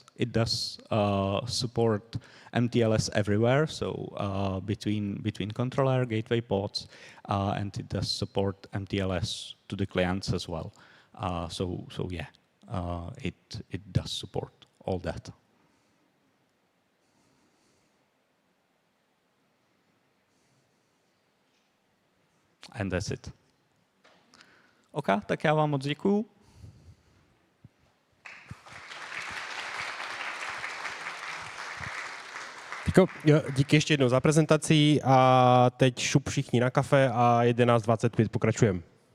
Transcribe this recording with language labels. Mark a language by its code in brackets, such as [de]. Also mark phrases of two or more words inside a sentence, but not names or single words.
[en] It does support MTLS everywhere, so between controller, gateway pods, and it does support MTLS to the clients as well. So yeah, it does support all that. And that's it. [cs] OK, tak já vám moc děkuju. Díky ještě jednou za prezentaci a teď šup všichni na kafe a 11:25 pokračujeme.